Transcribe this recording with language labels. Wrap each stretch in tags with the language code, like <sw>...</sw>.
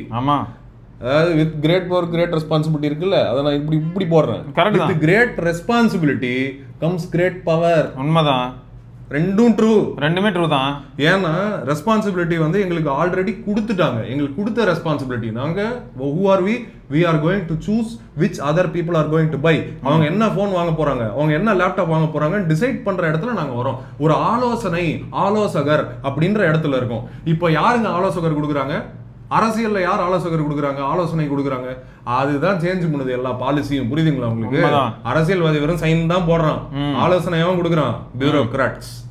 <ta>ஆமா, அதாவது</ta> <en>with great power great responsibility</en> <ta>இருக்குல்ல, அதை நான் இப்படி போடுறேன்.</ta> <en>With great responsibility comes great power.</en> <ta>உண்மைதான், ரெண்டும் ட்ரூ, ரெண்டுமே ட்ரூ தான். ஏன்னா ரெஸ்பான்சிபிலிட்டி வந்து எங்களுக்கு ஆல்ரெடி கொடுத்துட்டாங்க, எங்களுக்கு கொடுத்த ரெஸ்பான்சிபிலிட்டி. நாங்க</ta> <en>who are we are going to choose which other people are going to buy.</en> <ta>அவங்க என்ன போன் வாங்க போறாங்க, அவங்க என்ன லேப்டாப் வாங்க போறாங்கன்னு டிசைட் பண்ற இடத்துல நாங்க வரோம். ஒரு ஆலோசகர் அப்படின்ற இடத்துல இருக்கோம். இப்போ யாருங்க ஆலோசகர் கொடுக்குறாங்க? அரசியல்ல யார் ஆலோசகர் கொடுக்குறாங்க, ஆலோசனை கொடுக்குறாங்க? அதுதான் சேஞ்ச் பண்ணுது எல்லா பாலிசியும். புரியுதுங்களா உங்களுக்கு? அரசியல்வாதி வெறும் சைன் தான் போடுறான், ஆலோசனையாவும் கொடுக்குறான் பியூரோக்ராட்ஸ்.</ta>